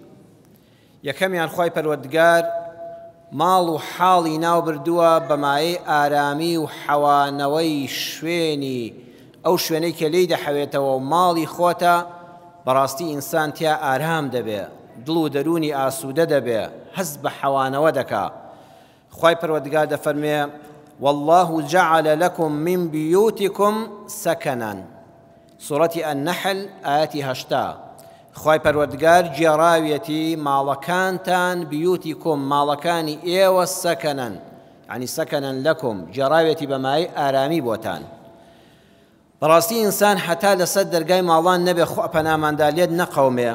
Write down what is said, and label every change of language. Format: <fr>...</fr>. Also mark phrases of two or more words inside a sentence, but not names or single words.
<ckb>یەکەمیان خوای پەروەردگار ماڵ و حاڵی ناو بردووە بە مایەی ئارامی و حەوانەوەی شوێنی ئەو شوێنەی کە لێی دەحەوێتەوە و ماڵی خۆتە بەڕاستی ئینسان تیا ئارام دەبێ، دڵ و دەرونی ئاسوودە دەبێ، هەست بە حەوانەوە دەکا. خوای پەروەردگار دەفەرمێ</ckb> <ar>والله جعل لكم من بيوتكم سكنا.</ar> <ckb>سوڕەتی النەحل ئاەتی 8. خوای پەروەردگار گێڕاویەتی ماڵەکانتان بیوتیکم ماڵەکانی ئێوە سەکەنەن، یعنی</ckb> <ar>سەکەنەن لەکم،</ar> <ckb>گێڕاویەتی بەمای ئارامی بۆتان. بەڕاستی ئینسان حتا لەسەر دەرگای ماڵان نەبێ خوا پەناماندا لێت نەقەومێ.</ckb>